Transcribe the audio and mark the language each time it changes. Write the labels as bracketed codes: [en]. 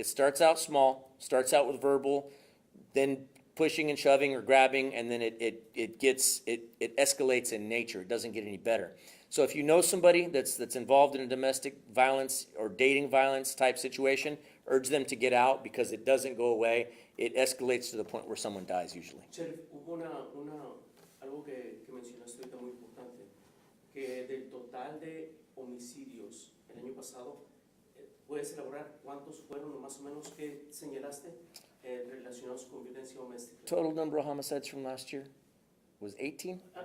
[en] It starts out small, starts out with verbal, then pushing and shoving or grabbing, and then it escalates in nature. It doesn't get any better. So if you know somebody that's involved in a domestic violence or dating violence type situation, urge them to get out, because it doesn't go away. It escalates to the point where someone dies usually. [es] Sheriff, hubo algo que mencionaste ahorita muy importante, que del total de homicidios el año pasado, ¿puedes elaborar cuántos fueron más o menos que señalaste relacionados con violencia doméstica? [en] Total number of homicides from last year was 18?